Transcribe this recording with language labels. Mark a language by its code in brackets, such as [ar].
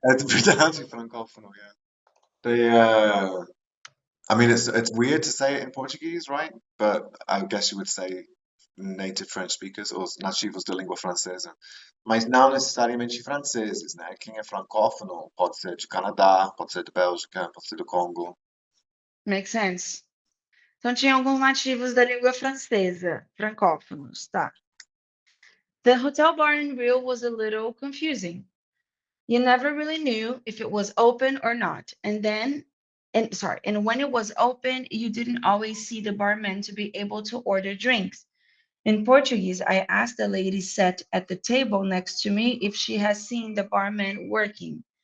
[pt] É verdade, francófono, yeah. [en] They, I mean, it's weird to say it in Portuguese, right? But I guess you would say native French speakers [pt] ou nativos da língua francesa. Mas não necessariamente franceses, né? Quem é francófono pode ser de Canadá, pode ser de Bélgica, pode ser do Congo. [en] Makes sense. [pt] Então, tinha alguns nativos da língua francesa, francófonos, tá. [en] The hotel bar in Rio was a little confusing. You never really knew if it was open or not. And when it was open, you didn't always see the barman to be able to order drinks. In Portuguese, I asked the lady sat at the table next to me if she has seen the barman working.